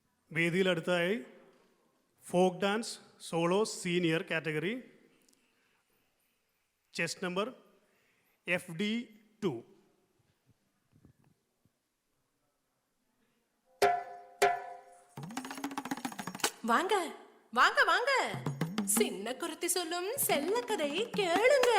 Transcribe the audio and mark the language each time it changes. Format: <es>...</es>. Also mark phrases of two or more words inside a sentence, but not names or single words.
<ml>വേദിയിൽ അടുത്തായി</ml> <en>folk dance solo senior category chess number</en> <ml>FD2.</ml> <ta>வாங்க வாங்க வாங்க, சின்ன குருத்தி சொல்லும் செல்ல கதை கேளுங்க.</ta>